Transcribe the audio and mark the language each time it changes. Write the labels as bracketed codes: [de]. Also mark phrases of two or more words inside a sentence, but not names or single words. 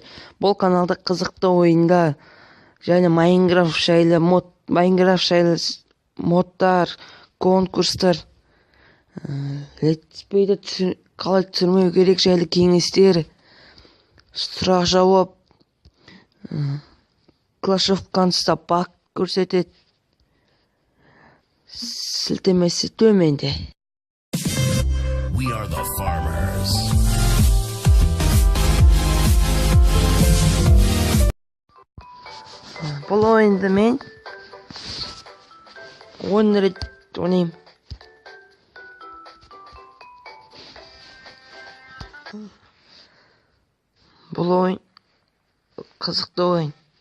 [kk] Бұл каналда қызықты ойындар және Майнкрафт жайлы модтар, конкурстар, летспейді қалай түсірмеу керек жайлы кеңестер, сұрақ жауап, Clash of Clans'та баг көрсетеді. Сілтемесі төменде. [en] We are the farmers. [kk] Бұл ойынды мен 10 рет ойнаймын. Бұл ойын қызықты ойын.